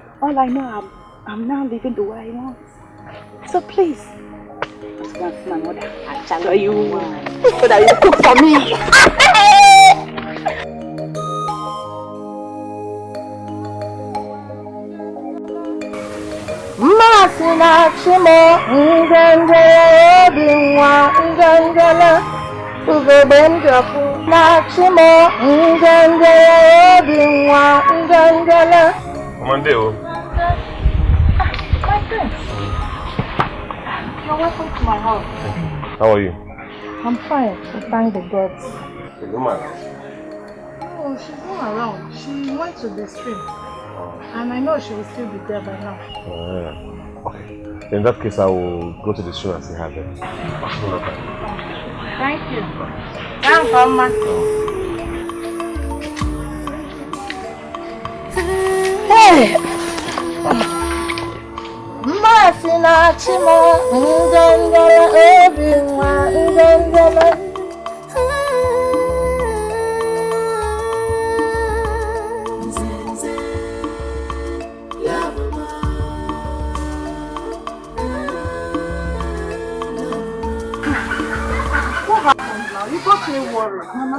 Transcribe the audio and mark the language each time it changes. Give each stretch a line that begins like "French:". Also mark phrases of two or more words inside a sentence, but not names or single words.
English: All I know, I'm now living the way I want. So please, that's my mother. I'll tell you so that you cook for me. Masina chimo ngenge binwa ngengele ugobenjafu na chimo ngenge binwa ngengele. Mondeo. My friend. You're welcome to my house. How are you? I'm fine. We thank the gods. The woman. Oh, she's not around. She went to the stream. And I know she will still be there by now. Okay. In that case, I will go to the stream and see her there. Thank you. Thanks, Mama. Hey! Masina chimo ngengele binwa ngengele. You got me worried. Mama,